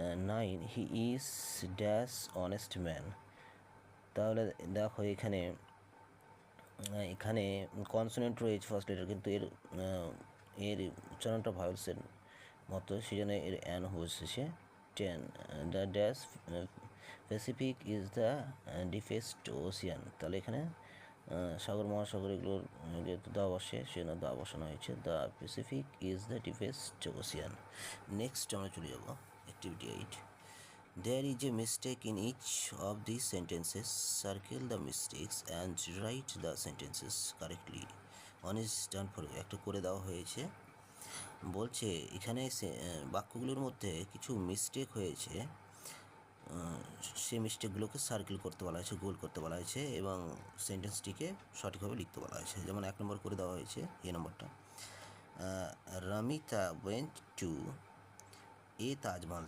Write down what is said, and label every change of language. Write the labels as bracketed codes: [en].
[bn] 9, [en] He is dash honest man. [bn] তাহলে দেখো এখানে এখানে কনসোনেন্ট রয়েছে ফার্স্ট লেটার কিন্তু এর এর উচ্চারণটা ভাওয়েলসের মতো, সেই জন্য এর অ্যান বসেছে। [en] 10, the dash Pacific is the deepest ocean. [bn] তাহলে এখানে সাগর মহাসাগর এগুলোর যেহেতু দা বসে সেজন্য দা বসানো হয়েছে, [en] The Pacific is the deepest ocean. [bn] Next আমরা চলে যাব activity 8। [en] There is a mistake in each of these sentences. Circle the mistakes and write the sentences correctly. One is done for you, [bn] একটা করে দেওয়া হয়েছে। বলছে এখানে বাক্যগুলোর মধ্যে কিছু মিস্টেক হয়েছে, সেই মিস্টেকগুলোকে সার্কেল করতে বলা হয়েছে, গোল করতে বলা হয়েছে এবং সেন্টেন্সটিকে সঠিকভাবে লিখতে বলা হয়েছে। যেমন 1 নম্বর করে দেওয়া হয়েছে, এ নম্বরটা, [en] রামিতা went to A Taj Mahal.